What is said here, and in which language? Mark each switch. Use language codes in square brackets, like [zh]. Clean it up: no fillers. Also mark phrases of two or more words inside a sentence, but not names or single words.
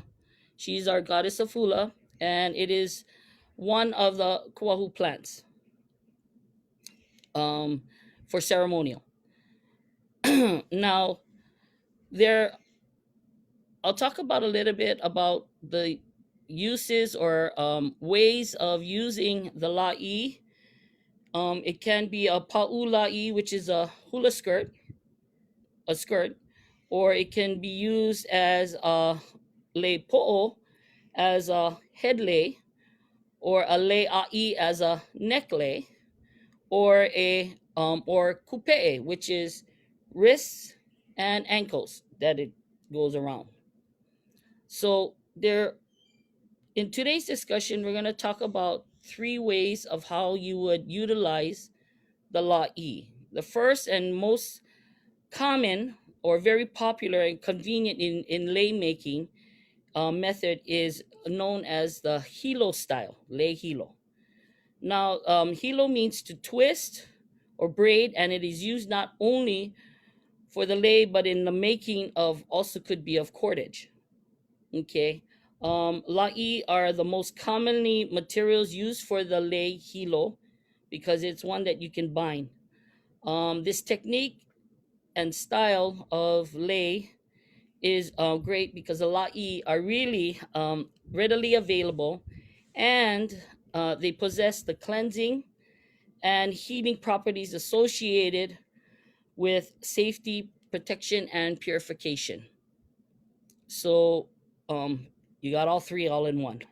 [en] She's our goddess of hula, and it is one of the kuahu plants for ceremonial. Now, I'll talk about a little bit about the uses or ways of using the lāʻī. It can be a [haw] pa'u lāʻī, [en] which is a hula skirt, or it can be used as a [haw] lei po'o, [en] as a head lei, or a [haw] lei a'i [en] as a neck lei, or or kupe'e, which is wrists and ankles that it goes around. So in today's discussion, we're going to talk about 3 ways of how you would utilize the lāʻī. The first and most common or very popular and convenient in lei making method is known as the hilo style, [haw] lei hilo. [en] Now, hilo means to twist or braid, and it is used not only for the lei, but in the making of also could be of cordage. Okay. Lāʻī are the most commonly materials used for the [haw] lei hilo [en] because it's one that you can bind. This technique and style of lei is great because the lāʻī are really readily available, and they possess the cleansing and healing properties associated with safety, protection, and purification. So you got all 3 all in one.